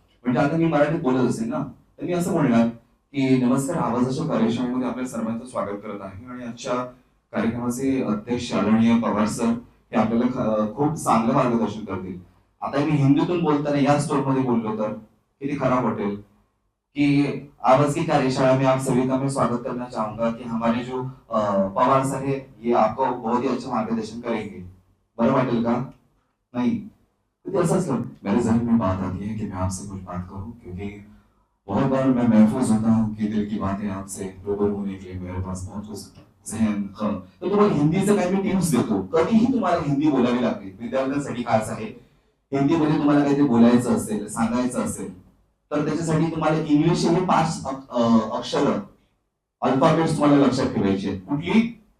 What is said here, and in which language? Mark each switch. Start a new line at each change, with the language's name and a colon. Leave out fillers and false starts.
Marathi: म्हणजे आता मी मराठीत बोलत असेल ना तर मी असं म्हणणार की नमस्कार, आवाजाच्या कार्यशाळेमध्ये आपल्या सर्वांचं स्वागत करत आहे. आणि आजच्या कार्यक्रमाचे अध्यक्ष आदरणीय पवार सर हे आपल्याला खूप चांगलं मार्गदर्शन करतील. आता मी हिंदीतून बोलताना या स्टोर मध्ये बोललो तर किती खराब वाटेल
Hindi: कि आवाज की कार्यशाला में आप सभी का मैं स्वागत करना चाहूंगा कि हमारे जो पवार सर है ये आपको बहुत ही अच्छा मार्गदर्शन करेंगे।
Marathi: बरं वाटेल का?
Hindi: नहीं तो ऐसा मेरे जहन में बात आती है कि मैं आपसे कुछ बात करूं, क्योंकि बहुत बार मैं महफूज होता हूँ कि दिल की बातें आपसे रूबरू होने के लिए मेरे पास बहुत कुछ जहन
Marathi: तर तुम्हाला हिंदीचं काही मी टिप्स देतो, कधीही तुम्हाला हिंदी बोलावी लागली विद्यार्थ्यांसाठी खास आहे, हिंदीमध्ये तुम्हाला काहीतरी बोलायचं असेल सांगायचं असेल तर त्याच्यासाठी तुम्हाला इंग्लिश हे 5 अक्षर अल्फाबेट्स तुम्हाला लक्षात ठेवायचे आहेत. कुठली?